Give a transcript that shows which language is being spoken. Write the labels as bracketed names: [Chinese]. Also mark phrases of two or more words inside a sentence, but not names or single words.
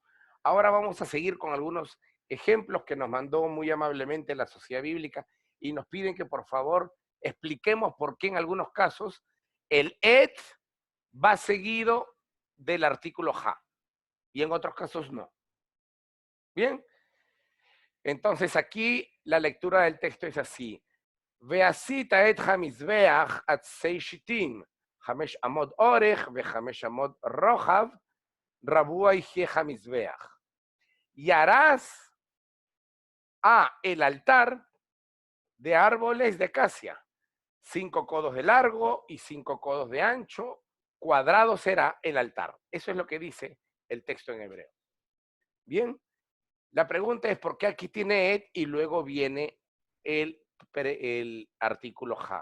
[Spanish] Ahora vamos a seguir con algunos ejemplos que nos mandó muy amablemente la Sociedad Bíblica y nos piden que por favor expliquemos por qué en algunos casos el et va seguido del artículo ja y en otros casos no. Bien, entonces aquí la lectura del texto es así. [Hebrew] ועשית את המזבח עצי שיטים, 5 אמות אורך ו5 אמות רוחב, רבוע יהיה המזבח. [Spanish] Y harás el altar de árboles de acacia, 5 codos de largo y 5 codos de ancho, cuadrado será el altar. Eso es lo que dice el texto en hebreo. Bien, la pregunta es por qué aquí tiene et y luego viene el artículo ja.